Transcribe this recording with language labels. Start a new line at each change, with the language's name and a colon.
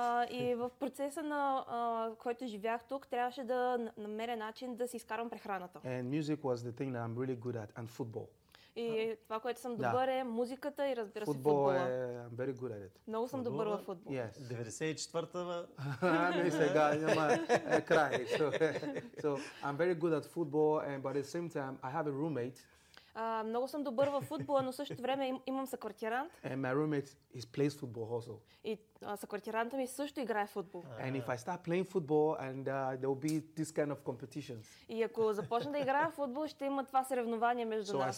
Bulgarian: И в процеса на който живях тук, трябваше да намеря начин да си изкарам прехраната.
English: And music was the thing that I'm really good at, and football.
Bulgarian: И това, което съм добър е музиката и разбира футбол се футбола.
English: I'm very good at it.
Bulgarian: Много съм добър във футбол.
English: Yes.
Bulgarian: 94-та. Не сега, няма край.
English: So I'm very good at football and but at the same time I have a roommate.
Bulgarian: Много съм добър във футбола, но също време имам съквартирант.
English: And my roommate is plays football also.
Bulgarian: И съквартиранта ми също играе футбол.
English: And if I start playing football and there will be this kind of competitions.
Bulgarian: И ако започна да играя футбол, ще има това съревнование между нас.